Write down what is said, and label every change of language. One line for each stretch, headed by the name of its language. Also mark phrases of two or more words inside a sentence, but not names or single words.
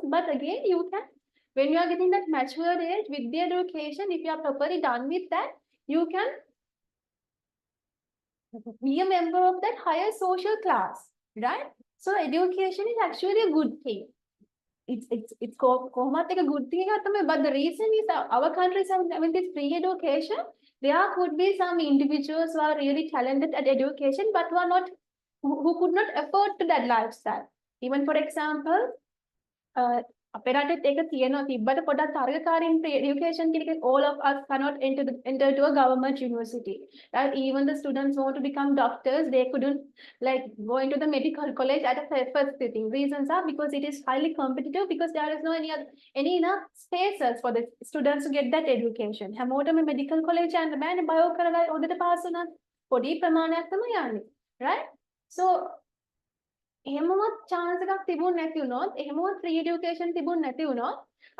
English: But again, you can, when you are getting that mature age with the education, if you are properly done with that, you can be a member of that higher social class, right? So education is actually a good thing.
Sinhala: It's කොහොමත් එක
English: good thing
Sinhala: එකක් තමයි,
English: but the reason is our countries have having this free education. There could be some individuals who are really talented at education but who are not, who could not afford to that lifestyle. Even for example,
Sinhala: අපේ රටෙත් ඒක තියෙනවා, තිබ්බට පොඩක් තරගකාරීන් education කියන එක,
English: all of us cannot enter to a government university, right? Even the students want to become doctors, they couldn't like go into the medical college at a first sitting. Reasons are because it is highly competitive, because there is no any enough spaces for the students to get that education.
Sinhala: හැමෝටම
English: medical college
Sinhala: යන්න බෑනේ, bio කරලා හොඳට පාස් වුණා පොඩි ප්‍රමාණයක් තමයි යන්නේ, right? So එහෙමවත් chance එකක් තිබුණ නැති වුණොත්, එහෙමවත්
English: free education
Sinhala: තිබුණ නැති වුණොත්